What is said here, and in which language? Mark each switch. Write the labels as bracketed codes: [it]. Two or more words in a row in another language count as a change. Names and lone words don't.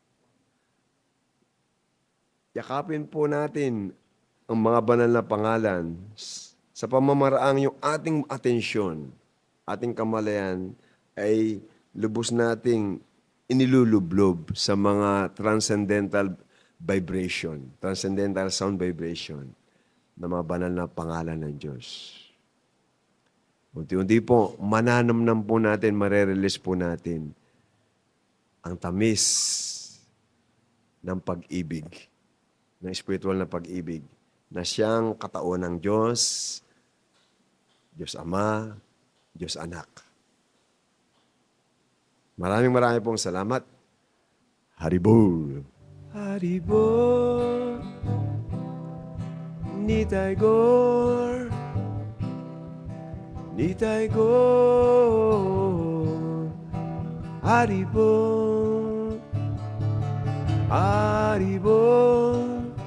[tl] Yakapin po natin ang mga banal na pangalan sa pamamaraang yung ating atensyon, ating kamalayan ay lubos nating inilulublob sa mga [en] transcendental vibration, transcendental sound vibration [tl] ng mga banal na pangalan ng Diyos. Unti-unti po, mananamnam po natin, marerelease po natin ang tamis ng pag-ibig, ng spiritual na pag-ibig, na siyang katauhan ng Diyos, Diyos Ama, Diyos Anak. Maraming pong salamat. [sa] Haribol! Haribol! Nitai Gor! Nitai Gor! Haribol! Haribol!